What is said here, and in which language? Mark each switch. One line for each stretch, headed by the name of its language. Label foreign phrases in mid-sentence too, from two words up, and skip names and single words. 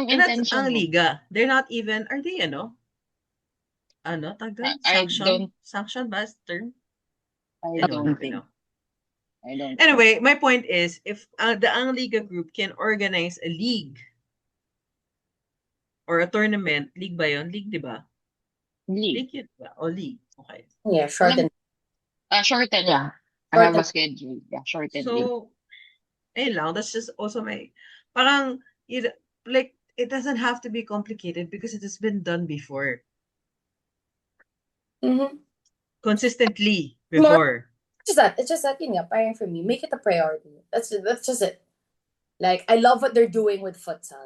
English: And that's intention
Filipino: ang mo? liga.
English: They're not even, are they tag doon? Sanction ba is the term? I don't don't even think. know. I don't Anyway, my point is, if the Ang Liga group can organize a league or a tournament, league
Filipino: ba yun?
English: League,
Filipino: di ba?
English: League.
Filipino: Yun ba? O league.
English: Okay. Yeah, shorten. Shorten, yeah. I have a schedule. Yeah, shorten league. So,
Filipino: ayun lang.
English: That's just also parang, it doesn't have to be complicated because it has been done before. Mm-hmm. Consistently before. It's just that, parang for me, make it a priority. That's just it. Like, I love what they're doing with futsal.